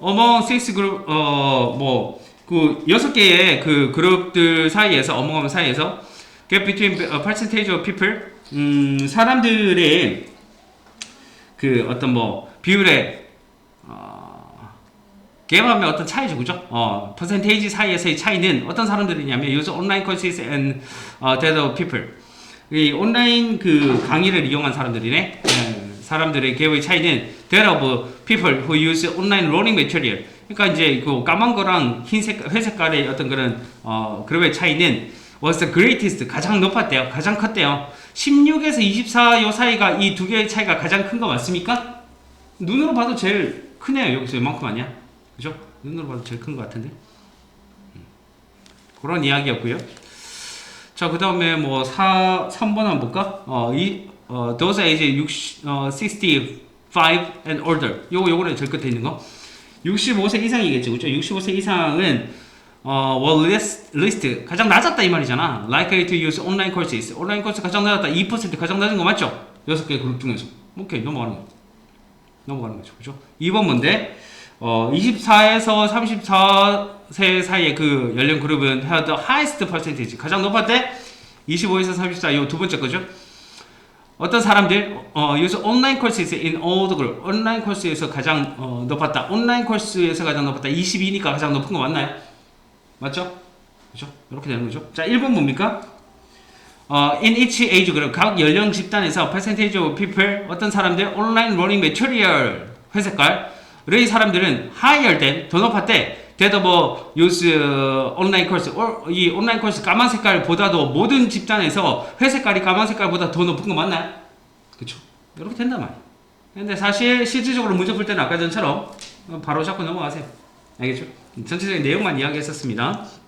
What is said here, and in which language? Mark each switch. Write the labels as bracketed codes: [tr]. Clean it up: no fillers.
[en] among six group, [ko] 그 6개의 그 그룹들 사이에서, among 사이에서 [en] gap between percentage of people, [ko] 사람들의 그 어떤 뭐 비율의 갭하면 어떤 차이죠, 그죠? 퍼센테이지 사이에서의 차이는 어떤 사람들이냐면 [en] use online courses and that people. [ko] 이 온라인 그 강의를 이용한 사람들이네. 사람들의 갭의 차이는 [en] that of people who use online learning material. [ko] 그러니까 이제 그 까만 거랑 흰색, 회색깔의 어떤 그런 그룹의 차이는 [en] was the greatest [ko] 가장 높았대요. 가장 컸대요. 16에서 24 요 사이가 이 두 개의 차이가 가장 큰 거 맞습니까? 눈으로 봐도 제일 크네요. 여기서 이만큼 아니야? 그죠? 눈으로 봐도 제일 큰 것 같은데. 그런 이야기였고요. 자, 그 다음에 뭐 3번 한번 볼까? [en] those age 65 and older. [ko] 요거는 제일 끝에 있는 거. 65세 이상이겠죠, 그죠? 65세 이상은 [en] were least [ko] 가장 낮았다 이 말이잖아. [en] likely to use online courses. [ko] 온라인 코스 가장 낮았다. 2% 가장 낮은 거 맞죠? 6개 그룹 중에서. 오케이, 넘어가는 거죠, 그죠? 2번 뭔데? 24에서 34세 사이의 그 연령 그룹은 [en] had the highest percentage. [ko] 가장 높았대? 25에서 34, 요 두 번째 거죠? 어떤 사람들, [en] use online courses in all the group. [ko] 온라인 코스에서 가장 높았다. 온라인 코스에서 가장 높았다. 22니까 가장 높은 거 맞나요? 맞죠? 그죠? 이렇게 되는 거죠. 자, 1번 뭡니까? [en] In each age group, [ko] 각 연령 집단에서 [en] percentage of people, 어떤 사람들 online learning material, [ko] 회색깔의 사람들은 [en] higher than, [ko] 더 높았대. that 뭐 use 온라인 코스, 이 온라인 코스 까만 색깔보다도 모든 집단에서 회색깔이 까만 색깔보다 더 높은 거 맞나요? 그쵸? 이렇게 된단 말이에요. 근데 사실 실질적으로 문제 풀 때는 아까 전처럼 바로 잡고 넘어가세요. 알겠죠? 전체적인 내용만 이야기했었습니다.